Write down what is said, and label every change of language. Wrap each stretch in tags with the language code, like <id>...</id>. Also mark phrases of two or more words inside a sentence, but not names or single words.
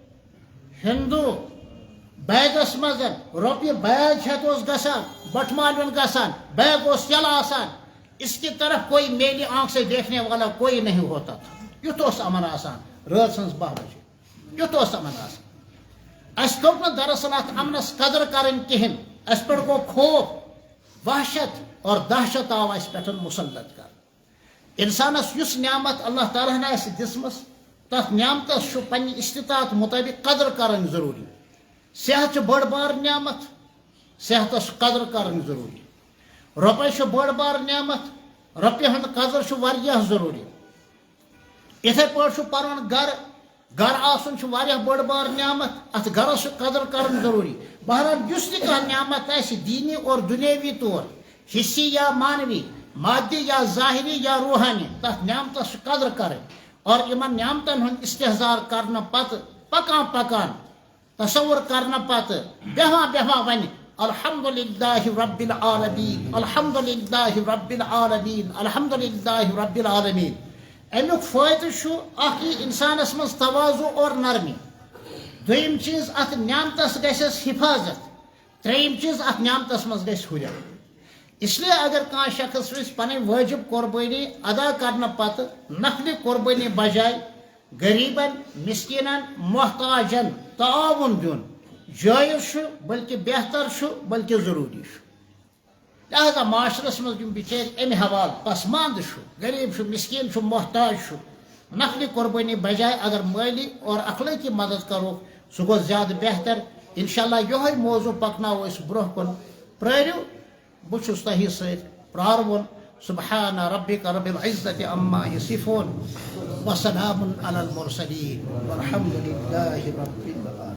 <ks>ہندوٗ بیگس منٛز رۄپیہِ بیگ ہٮ۪تھ اوس گژھان بٹہٕ مالیُن گژھان بیگ اوس یلہٕ آسان</ks> <ur>اس کی طرف کوئی میلی آنکھ سے دیکھنے والا کوئی نہیں ہوتا تھا</ur> <ks>یُتھ اوس امن آسان رٲژ سٕنٛز 12 بجے یُتھ اوس امن آسان اَسہِ توٚگ نہٕ دراصل اتھ امنس قدر کرٕنۍ کہینۍ اَسہِ پٮ۪ٹھ گوٚو خوف وحشت اور دہشت آو اَسہِ پٮ۪ٹھ مُسلط کرنہٕ انسانس یُس نعمت اللہ تعالیٰ ہن آسہِ دِژمٕژ تتھ نعمتس چھُ پننہِ استطاعت مطٲبق قدر کرٕنۍ ضروٗری صحت چھُ بٔڑ بار نعمت صحتس چھُ قدر کرٕنۍ ضروٗری رۄپے چھُ بٔڑ بار نعمت رۄپیہِ ہُنٛد قدر چھُ واریاہ ضروٗری یِتھے پٲٹھۍ چھُ پنُن گرٕ آسُن چھُ واریاہ بٔڑ بار نعمت اتھ گرس چھُ قدر کرٕنۍ ضروٗری بہرحال یُس تہِ کانٛہہ نعمت آسہِ دیٖنی اور دُنیٲوی طور حصی یا مانوی مادی یا ظاہری یا روحانی تتھ نعمتس چھُ قدر کرٕنۍ اور یِمن نعمتن ہُنٛد استحضار کرنہٕ پتہٕ پکان پکان تصور کرنہٕ پتہٕ بیٚہوان ونہِ</ks> <ar>الحمدللہ رب العالمین الحمدللہ رب العالمین الحمدللہ رب العالمین</ar> <ks>امیُک فٲیدٕ چھُ اکھ یی انسانس منٛز تواضع اور نرمی دوٚیِم چیٖز اتھ نعمتس گژھٮ۪س حفاظت ترٛیٚیِم چیٖز اتھ نعمتس منٛز گژھِ ہُریر</ks> <ur>اس لیے</ur> <ks>اگر کانٛہہ شخص ویژھِ پنٕنۍ وٲجب قربٲنی ادا کرنہٕ پتہٕ نفلہِ قربٲنی بجاے غریٖبن مسکیٖنن محتاجن تعاوُن دیُن جٲیز چھُ بلکہ بہتر چھُ بلکہ ضروٗری چھُ لہذا معاشرس منٛز یِم بِچٲرۍ امہِ حوالہٕ پسماندٕ چھُ غریٖب چھُ مسکیٖن چھُ محتاج چھُ نفلہِ قربٲنی بجاے اگر مٲلی اور اخلٲقی مدد کروکھ سُہ گوٚو زیادٕ بہتر انشاءاللہ یِہوے موضوٗع پکناوو أسۍ برونٛہہ کُن پرٲرِو بہٕ چھُس تۄہہِ سۭتۍ پرٛاروُن</ks> <ar>سبحان ربک رب العزة عما یصفون وسلام علی المرسلین والحمد للہ رب العالمین.</ar>